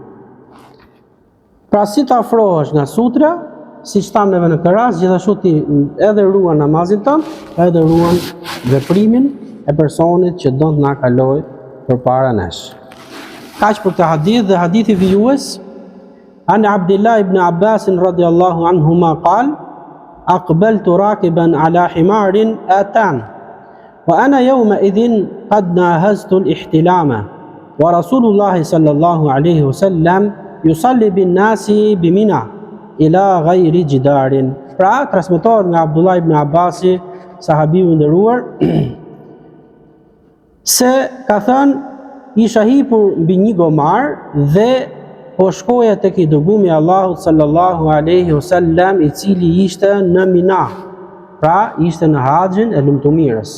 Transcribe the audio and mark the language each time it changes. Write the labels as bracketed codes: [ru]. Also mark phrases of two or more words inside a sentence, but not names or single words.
[sq] Pra si të afrohesh nga sutra, siç tham neve në këtë rast, gjithashtu ti edhe ruan namazin tënd, edhe ruan veprimin e personit që do të na kaloj përpara nesh. Kaq për këtë hadith dhe hadithi vijues [ar] عن عبد الله بن عباس رضي الله عنهما قال أقبلت راكبا على حمار آتان وأنا يومئذ قد ناهزت الاحتلام ورسول الله صلى الله عليه وسلم يصلي بالناس بمنى إلى غير جدار. [sq] Pra transmetohet nga Abdullah ibn Abbasi, sahabiu i nderuar, se ka thënë isha hipur mbi një gomar dhe po shkoja tek i dërguari i Allahut [ar] صلى الله عليه وسلم, [sq] i cili ishte në Mina, pra ishte në haxhin e lumtumirës.